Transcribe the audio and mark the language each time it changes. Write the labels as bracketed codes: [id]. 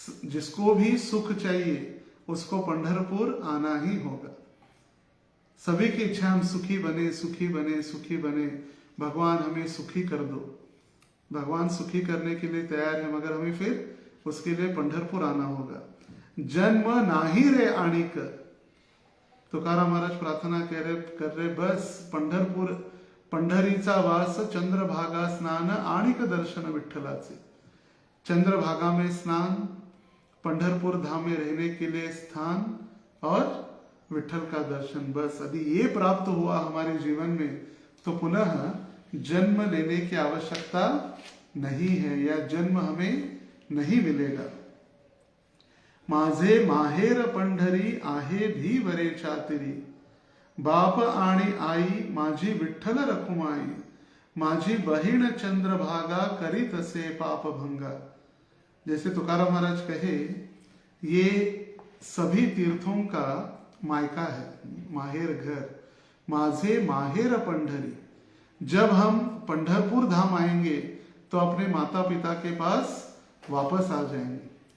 [hi] जिसको भी सुख चाहिए उसको पंढरपुर आना ही होगा। सभी की इच्छा हम सुखी बने, सुखी बने, सुखी बने, भगवान हमें सुखी कर दो। भगवान सुखी करने के लिए तैयार है, मगर हमें फिर उसके लिए पंढरपुर आना होगा। [mr] जन्म नाही रे आणिक, [hi] तुकाराम महाराज प्रार्थना कर रहे बस पंढरपुर, [mr] पंढरीचा वास, चंद्रभागा स्नान, आणिक दर्शन विठ्ठलाचे। [hi] चंद्रभागा में स्नान, पंढरपुर धाम में रहने के लिए स्थान, और विठ्ठल का दर्शन। बस यदि ये प्राप्त हुआ हमारे जीवन में तो पुनः जन्म लेने की आवश्यकता नहीं है, या जन्म हमें नहीं मिलेगा। [mr] माझे माहेर पंढरी आहे भी वरे चातिरी, बाप आणि आई माझी विठ्ठल रखुमाई, माझी बहीण चंद्रभागा करीत से पाप भंगा। [hi] जैसे तुकाराम महाराज कहे ये सभी तीर्थों का मायका है, माहेर घर। [mr] माझे माहेर पंढरी, [hi] जब हम पंढरपुर धाम आएंगे तो अपने माता पिता के पास वापस आ जाएंगे।